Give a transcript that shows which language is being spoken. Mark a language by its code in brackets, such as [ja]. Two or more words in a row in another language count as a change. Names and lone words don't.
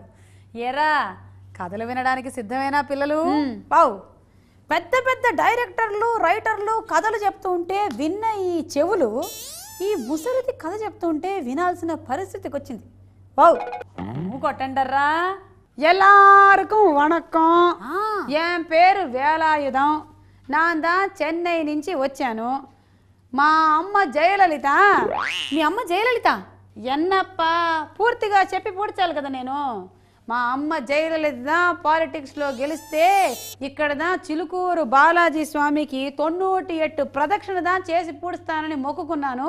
[te] ఎరా కథలు వినడానికి సిద్ధమేనా పిల్లలు? పావు పెద్ద పెద్ద డైరెక్టర్లు, రైటర్లు కథలు చెప్తూ ఉంటే విన్న ఈ చెవులు ఈ ముసలిది కథ చెప్తూ ఉంటే వినాల్సిన పరిస్థితికి వచ్చింది. పావు కొట్టండర్రా. [ta] எல்லாருக்கும் வணக்கம். என் பேரு வேலாயுதம். நான் தான் [te] చెన్నై నుంచి వచ్చాను. మా అమ్మ జయలలిత. మీ అమ్మ జయలలిత? ఎన్నప్పా పూర్తిగా చెప్పి పూడ్చాలి కదా నేను. మా అమ్మ జయలలిత పాలిటిక్స్లో గెలిస్తే ఇక్కడ చిలుకూరు బాలాజీ స్వామికి 98 ప్రదక్షిణ చేసి పూడుస్తానని మొక్కుకున్నాను.